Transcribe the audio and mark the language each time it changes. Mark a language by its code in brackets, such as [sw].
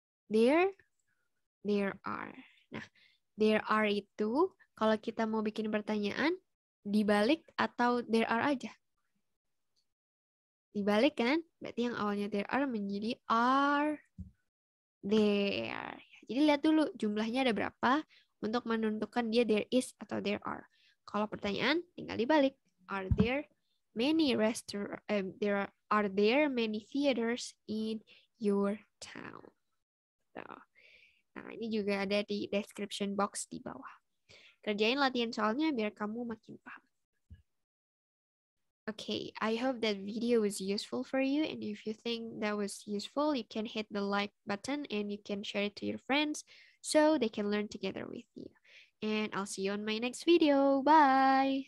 [en] There are. [id] Nah, there are itu kalau kita mau bikin pertanyaan, dibalik atau there are aja? Dibalik kan? Berarti yang awalnya there are menjadi [en] are there. [id] Jadi lihat dulu jumlahnya ada berapa untuk menentukan dia [en] there is [id] atau there are. Kalau pertanyaan tinggal dibalik. [en] Are there many are there many theaters in your town? [id] Nah, ini juga ada di description box di bawah. Kerjain latihan soalnya biar kamu makin paham. [en] Okay, I hope that video was useful for you, and if you think that was useful, you can hit the like button and you can share it to your friends so they can learn together with you. And I'll see you on my next video. Bye!